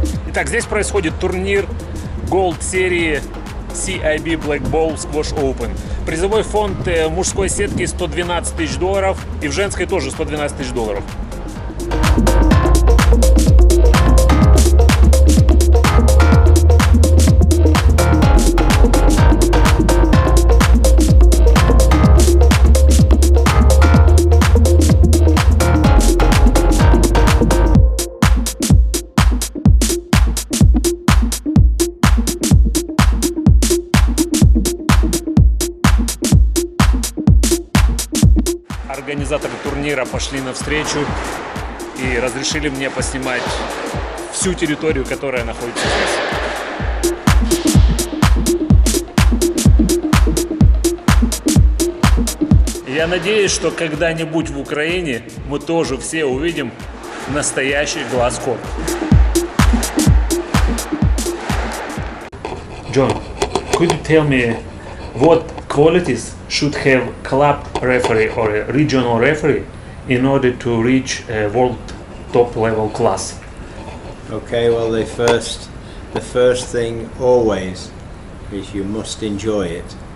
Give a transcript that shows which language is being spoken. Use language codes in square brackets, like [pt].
[ru] Итак, здесь происходит турнир Gold серии CIB Black Ball Squash Open. Призовой фонд в мужской сетке $112 тысяч и в женской тоже $112 тысяч. Организаторы турнира пошли навстречу и разрешили мне поснимать всю территорию, которая находится здесь. Я надеюсь, что когда-нибудь в Украине мы тоже все увидим настоящий глаз-корт. [en] John, could you tell me what qualities should have club referee or a regional referee in order to reach a world top level class? Okay, well the first thing always is you must enjoy it.